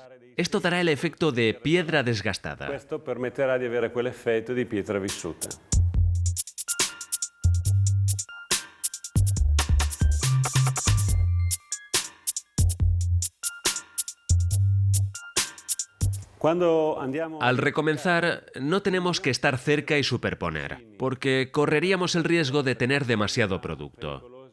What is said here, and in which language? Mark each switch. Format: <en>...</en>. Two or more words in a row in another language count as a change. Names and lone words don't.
<es>Esto dará el efecto de piedra desgastada.</es> <it>questo permetterà di avere quell'effetto di pietra vissuta. Cuando andiamo</it> <es>Al recomenzar, no tenemos que estar cerca y superponer, porque correríamos el riesgo de tener demasiado producto.</es>